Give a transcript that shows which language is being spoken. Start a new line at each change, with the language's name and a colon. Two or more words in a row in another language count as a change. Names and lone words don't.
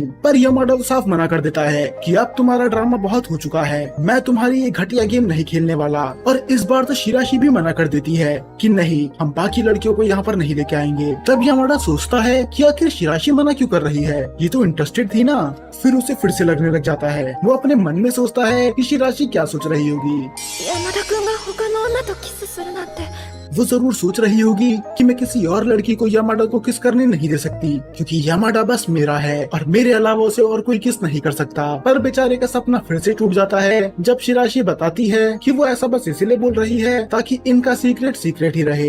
Hindi: पर यामाडा साफ मना कर देता है कि अब तुम्हारा ड्रामा बहुत हो चुका है, मैं तुम्हारी ये घटिया गेम नहीं खेलने वाला। और इस बार तो शिराशी भी मना कर देती है कि नहीं, हम बाकी लड़कियों को यहाँ पर नहीं लेके आएंगे। तब यामाडा सोचता है कि आखिर शिराशी मना क्यों कर रही है, ये तो इंटरेस्टेड थी ना। फिर उसे फिर से लगने लग जाता है, वो अपने मन में सोचता है कि शिराशी क्या सोच रही होगी।
Japanese: 山田君が他の女とキスするなんて
Hindi: वो जरूर सोच रही होगी कि मैं किसी और लड़की को यामाडा को किस करने नहीं दे सकती, क्योंकि यामाडा बस मेरा है और मेरे अलावा उसे और कोई किस नहीं कर सकता। पर बेचारे का सपना फिर से टूट जाता है जब शिराशी बताती है कि वो ऐसा बस इसलिए बोल रही है ताकि इनका
English: secret secret
Hindi: ही रहे।